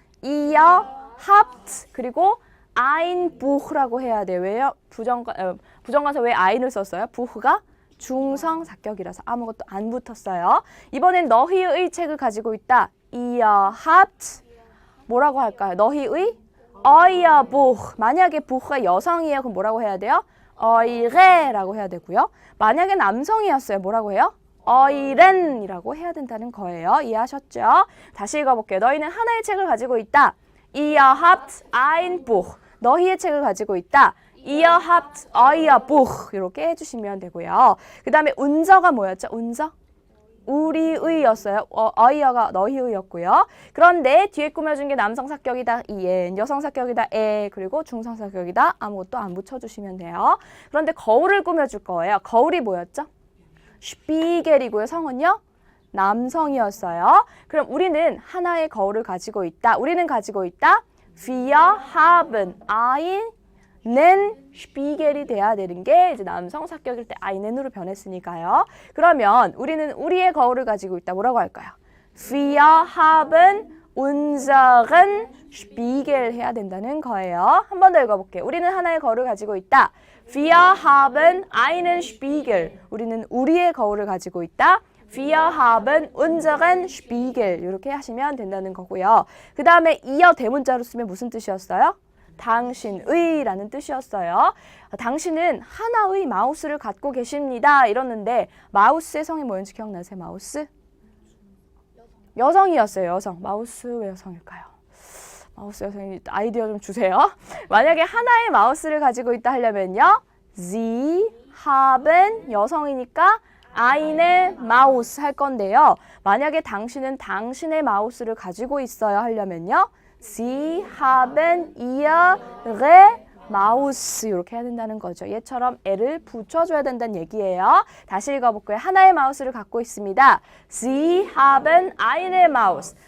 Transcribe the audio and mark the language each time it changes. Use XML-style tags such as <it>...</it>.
<de>Ihr habt</de> <ko>그리고</ko> <de>ein Buch</de> <ko>라고 해야 돼요. 왜요? 부정관사 왜 ein을 썼어요? Buch가 중성 사격이라서 아무것도 안 붙었어요. 이번엔 너희의 책을 가지고 있다.</ko> <de>Ihr habt</de> <ko>뭐라고 할까요? 너희의</ko> <de>euer Buch.</de> <ko>만약에 Buch가 여성이에요. 그럼 뭐라고 해야 돼요? eure,라고 해야 되고요. 만약에 남성이었어요. 뭐라고 해요? euren이라고 해야 된다는 거예요. 이해하셨죠? 다시 읽어볼게요. 너희는 하나의 책을 가지고 있다.</ko> <de>Ihr habt ein Buch.</de> <ko>너희의 책을 가지고 있다.</ko> <de>Ihr habt euer Buch.</de> <ko>이렇게 해주시면 되고요. 그 다음에 운저가 뭐였죠? 운저? 우리의였어요. euer가 너희의였고요. 그런데 뒤에 꾸며준 게 남성 사격이다. en, 여성 사격이다. 에, 그리고 중성 사격이다. 아무것도 안 붙여주시면 돼요. 그런데 거울을 꾸며줄 거예요. 거울이 뭐였죠? 슈피겔이고요. 성은요? 남성이었어요. 그럼 우리는 하나의 거울을 가지고 있다. 우리는 가지고 있다.</ko> <de>Wir haben einen Spiegel</de> <ko>이 돼야 되는 게 이제 남성 사격일 때 einen으로 변했으니까요. 그러면 우리는 우리의 거울을 가지고 있다. 뭐라고 할까요?</ko> <de>Wir haben unseren Spiegel</de> <ko>해야 된다는 거예요. 한 번 더 읽어볼게요. 우리는 하나의 거울을 가지고 있다.</ko> <de>Wir haben einen Spiegel.</de> <ko>우리는 우리의 거울을 가지고 있다.</ko> <de>Wir haben unseren Spiegel.</de> <ko>이렇게 하시면 된다는 거고요. 그 다음에 이어 대문자로 쓰면 무슨 뜻이었어요? 당신의라는 뜻이었어요. 당신은 하나의 마우스를 갖고 계십니다. 이러는데 마우스의 성이 뭐였는지 기억나세요? 마우스? 여성이었어요. 여성. 마우스 왜 여성일까요? 마우스 여성이 아이디어 좀 주세요. 만약에 하나의 마우스를 가지고 있다 하려면요.</ko> <de>Sie haben</de> <ko>여성이니까</ko> <de>eine Maus</de> <ko>할 건데요. 만약에 당신은 당신의 마우스를 가지고 있어야 하려면요.</ko> <de>Sie haben ihre</de> <ko>마우스 이렇게 해야 된다는 거죠. 얘처럼 애를 붙여줘야 된다는 얘기예요. 다시 읽어볼게요. 하나의 마우스를 갖고 있습니다.</ko> <de>Sie haben eine Maus.</de>